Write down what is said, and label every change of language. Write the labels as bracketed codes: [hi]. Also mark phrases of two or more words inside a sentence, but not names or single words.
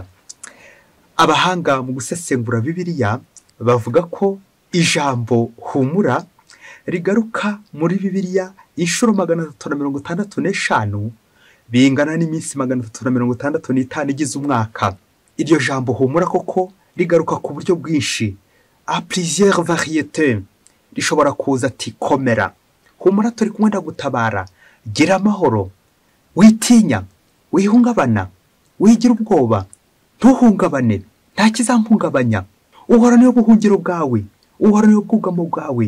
[rw] Abahanga mu gusesengura Bibiliya bavuga ko ijambo humura rigaruka muri Bibiliya inshuro 365, bingana n'iminsi 365 igize umwaka. Iryo jambo humura koko rigaruka ku buryo bwinshi, [fr] a plusieurs variétés. [rw] Rishobora kuza ati komera, humura turi kumwe ndagutabara, gira amahoro, witinya, wihungabana, wigira ubwoba, ntuhungabane, nta kizampungabanya. Uhora niyo buhungiro bwawe, uhora niyo bwugamo bwawe.